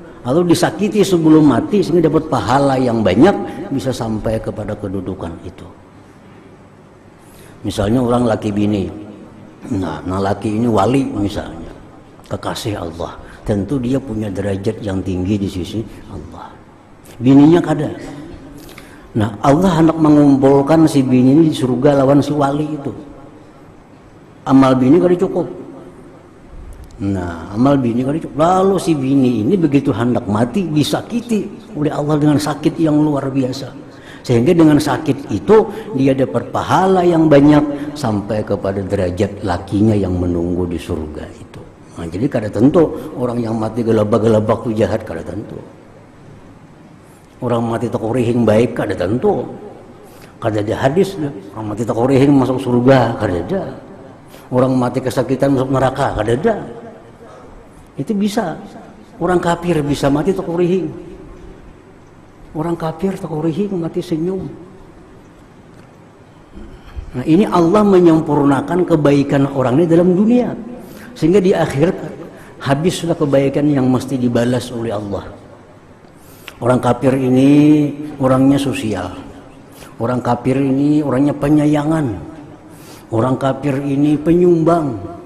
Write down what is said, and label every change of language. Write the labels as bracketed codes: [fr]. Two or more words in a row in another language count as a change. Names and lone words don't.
[id] Lalu disakiti sebelum mati sehingga dapat pahala yang banyak, bisa sampai kepada kedudukan itu. Misalnya orang laki bini, nah laki ini wali misalnya, kekasih Allah, tentu dia punya derajat yang tinggi di sisi Allah. [bjn] Bininya kada. [id] Nah, Allah hendak mengumpulkan si bini ini di surga lawan si wali itu. [bjn] Amal bini kada cukup. Nah, amal bini kan itu. [id] Lalu si bini ini begitu hendak mati disakiti oleh Allah dengan sakit yang luar biasa. Sehingga dengan sakit itu dia dapat pahala yang banyak sampai kepada derajat lakinya yang menunggu di surga itu. [bjn] Nah, jadi kada tentu orang yang mati gelabak-gelabak itu jahat, kada tentu. Orang mati takurihing baik kada tentu. Kada ada hadis orang mati takurihing masuk surga, kada ada. Orang mati kesakitan masuk neraka, kada ada. [id] Itu bisa. Orang kafir bisa mati takurihing. Orang kafir takurihing mati senyum. Nah, ini Allah menyempurnakan kebaikan orang ini dalam dunia. Sehingga di akhirat habis sudah kebaikan yang mesti dibalas oleh Allah. Orang kafir ini orangnya sosial. Orang kafir ini orangnya penyayangan. Orang kafir ini penyumbang.